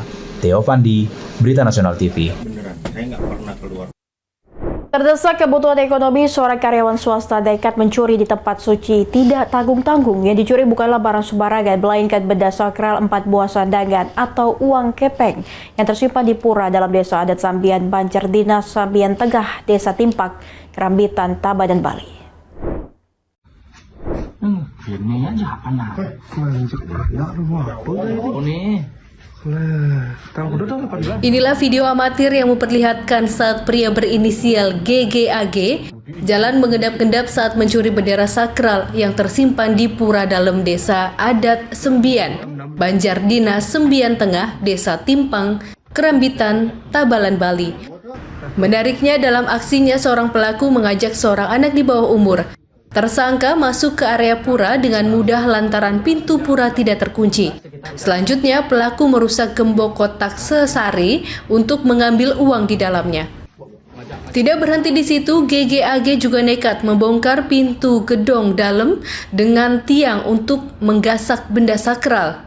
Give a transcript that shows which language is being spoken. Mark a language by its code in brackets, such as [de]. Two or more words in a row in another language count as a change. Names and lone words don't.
[id] Theo Fandi, Berita Nasional TV. Terdesak kebutuhan ekonomi, seorang karyawan swasta nekat mencuri di tempat suci tidak tanggung-tanggung. Yang dicuri bukanlah barang sembarangan, melainkan benda sakral 4 buah sandangan atau uang kepeng yang tersimpan di pura dalam desa adat Sambian Banjar Dinas Sambian Tengah, Desa Timpak, Kerambitan, Tabanan, Bali. Inilah video amatir yang memperlihatkan saat pria berinisial GGAG jalan mengendap-endap saat mencuri bendera sakral yang tersimpan di pura dalam desa adat Sembian, Banjar Dinas Sembian Tengah, Desa Timpang, Kerambitan, Tabanan, Bali. Menariknya, dalam aksinya seorang pelaku mengajak seorang anak di bawah umur. Tersangka masuk ke area pura dengan mudah lantaran pintu pura tidak terkunci. Selanjutnya, pelaku merusak gembok kotak sesari untuk mengambil uang di dalamnya. Tidak berhenti di situ, GGAG juga nekat membongkar pintu gedong dalam dengan tiang untuk menggasak benda sakral.